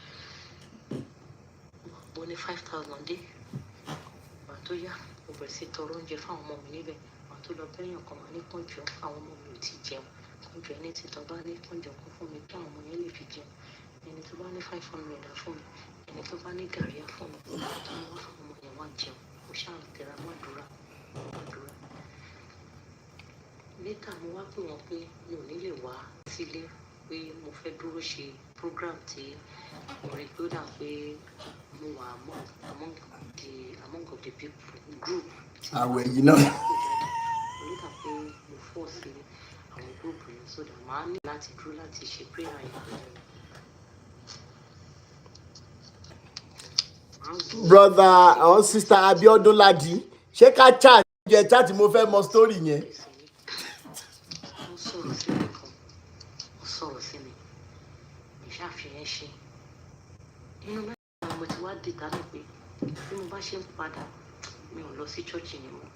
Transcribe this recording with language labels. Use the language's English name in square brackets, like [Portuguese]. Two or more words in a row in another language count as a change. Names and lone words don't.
[Yoruba] mo ní 5,000 dé ìgbà tó yá mo bẹ̀rẹ̀ sí tọrọ oúnjẹ fáwọn ọmọ mi níbẹ̀ tó lọ bẹ́yàn kan wá ní kànjọ́ àwọn ọmọ mi ò ti jẹun kànjọ́ ẹni tí tọ́ bá ní kànjọ́ kan fún mi kí àwọn ọmọ yẹn lè fi jẹun ẹni tó bá ní 500 fún mi ẹni tó bá ní gàrí fún mi tó ní wá fún ọmọ yẹn wá jẹun mo ṣáà tẹra mọ́ àdúrà. Létà mo wá pè wọ́n pé mi ò ní lè wá sílé pé mo fẹ́ dúró ṣe program tí mo rí pé ó dà pé mo wà [English] among of the people group. [Yoruba] Àwẹ̀ yìí náà. Ó dà pé mo fọ́ sí àwọn group yẹn [English] so that [Yoruba] màá ní láti dúró láti ṣe prayer yẹn. [English] Brother or sister [Yoruba] Abiodun Ladi, ṣé ká chat jẹ chat mo fẹ́ mọ story yẹn. Ó sọ̀rọ̀ sí mi kan, ó sọ̀rọ̀ sí mi, ìṣàfihàn ṣe. Inú mẹ́ta mo ti wá dìtà ní pé bí mo bá ṣe ń padà mi ò lọ sí church yẹn mọ́.